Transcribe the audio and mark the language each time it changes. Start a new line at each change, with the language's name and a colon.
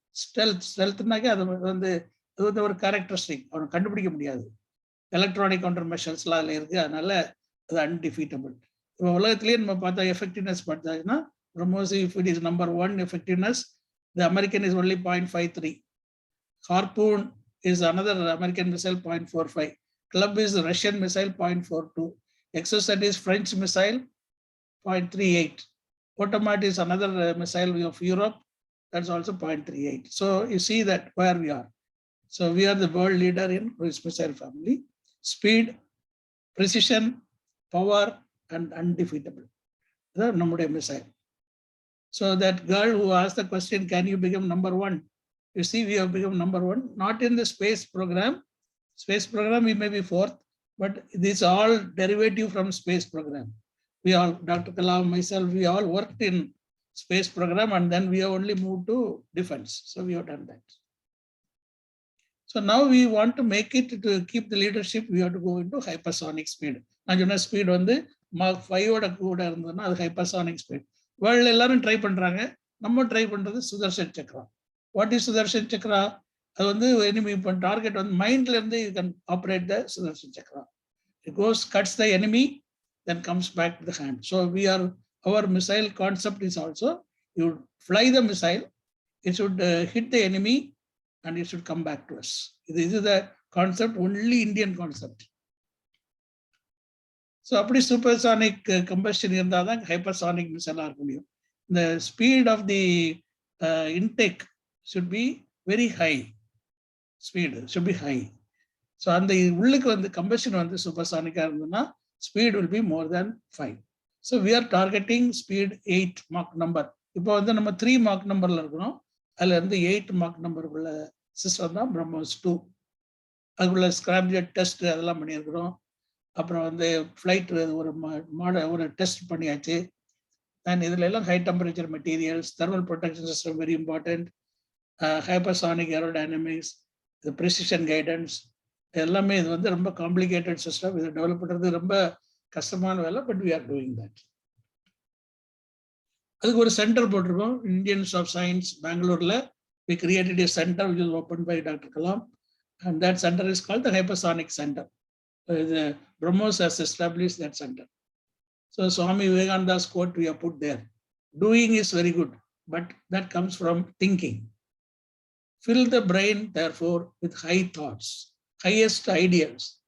Tamil: ஸ்டெல்த்னாக்கே அது வந்து ஒரு கேரக்டரிஸ்டிக், அவனை கண்டுபிடிக்க முடியாது. எலக்ட்ரானிக் கவுண்டர் மெஷர்ஸ்லாம் அதில் இருக்கு, அதனால அது அன்டிஃபீட்டபிள். இப்போ உலகத்திலேயே நம்ம பார்த்தா எஃபெக்டிவ்னஸ் பார்த்தாங்கன்னா
English: BrahMos if it is number 1 effectiveness, the American is only 0.53. Harpoon is another American missile 0.45. Club is Russian missile 0.42. Exocet is French missile 0.38. Potomac is another missile of Europe, that's also 0.38. So you see that where we are. So we are the world leader in cruise missile family. Speed, precision, power and undefeatable. That's our missile. So that girl who asked the question, can you become number 1? You see, we have become number 1, not in the space program. Space program, we may be 4th, but this all derivative from space program. We all, Dr. Kalam, myself, we all worked in space program, and then we have only moved to defense. So we have done that. So now we want to make it, to keep the leadership, we have to go into hypersonic speed.
Tamil: நான் சொன்ன speed வந்து Mach 5 கூட இருந்ததுன்னா அது hypersonic speed. World எல்லாரும் try பண்றாங்க, நம்ம try பண்றது Sudarshan Chakra.
English: What is Sudarshan Chakra?
Tamil: அது வந்து enemy target வந்து மைண்ட்ல இருந்து
English: you can operate the Sudarshan Chakra. It goes, cuts the enemy, then comes back to the hand. So our missile concept is also, you fly the missile, it should hit the enemy and it should come back to us. This is the concept, only Indian concept.
Tamil: So அப்படி supersonic combustion இருந்தால் தான் hypersonic missile இருக்க முடியும்.
English: The speed of the intake should be very high. Speed should be high.
Tamil: So அந்த உள்ளுக்கு வந்து combustion வந்து supersonic இருந்ததுன்னா
English: speed will be more than 5. So we are targeting speed 8 Mach number.
Tamil: இப்போ வந்து நம்ம 3 Mach numberல இருக்கிறோம், அதுல இருந்து 8 Mach number உள்ள சிஸ்டம் தான் பிரம்மோஸ் 2. அதுக்குள்ள ஸ்கிராம்ஜெட் டெஸ்ட் அதெல்லாம் பண்ணியிருக்கிறோம். அப்புறம் வந்து ஃப்ளைட் ஒரு டெஸ்ட் பண்ணியாச்சு. அண்ட் இதுல எல்லாம் high temperature materials,
English: thermal protection system very important,
Tamil: hypersonic aerodynamics, precision guidance, எல்லாமே இது வந்து ரொம்ப காம்ப்ளிகேட்டட் சிஸ்டம். இதை டெவலப் பண்ணுறது ரொம்ப கஷ்டமான வேலை,
English: But we are doing that.
Tamil: அதுக்கு ஒரு சென்டர் போட்டிருக்கோம், இந்தியன்ஸ் ஆஃப் சயின்ஸ் பெங்களூர்ல.
English: We created a center which was opened by Dr. Kalam, and that center is called the Hypersonic Center. The BrahMos has established that center. So Swami Vivekananda's quote we have put there. Doing is very good, but that comes from thinking. Fill the brain, therefore, with high thoughts, highest ideals.